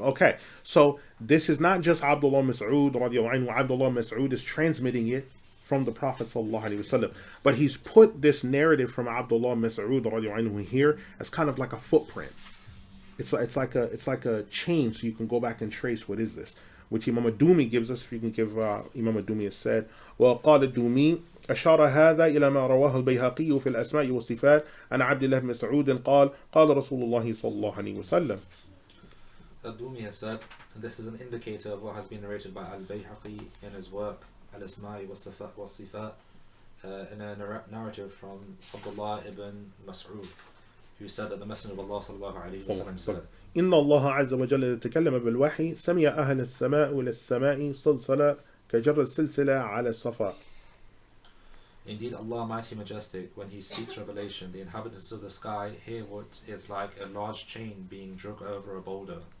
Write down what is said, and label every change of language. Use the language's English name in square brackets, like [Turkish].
[English] Okay, so this is not just Abdullah Mas'ud radiallahu anhu. Abdullah Mas'ud is transmitting it from the Prophet sallallahu alaihi wasallam, but he's put this narrative from Abdullah Mas'ud radiallahu anhu here as kind of like a footprint. It's like a chain, so you can go back and trace what is this, which Imam Ad-Dumi gives us. If you can give Imam Ad-Dumi has said, [Arabic] وقال الدومي أشار هذا إلى ما رواه البيهقي في الأسماء والصفات عن عبد الله بن مسعود قال قال رسول الله صلى الله عليه وسلم. [English] Ad-Dumi has said, and this is an indicator of what has been narrated by Al-Bayhaqi in his work Al-Asma'i was-Sifat, in a narrative from Abdullah ibn Mas'ud, who said that the Messenger of Allah sallallahu alaihi wasallam said, [Arabic] إن الله عز وجل تكلم بالوحي سمع أهل السماء إلى السماء صلصلة كجر السلسلة على الصفا. [English] Indeed, Allah Mighty Majestic, when He speaks revelation, the inhabitants of the sky hear what is like a large chain being dragged over a boulder.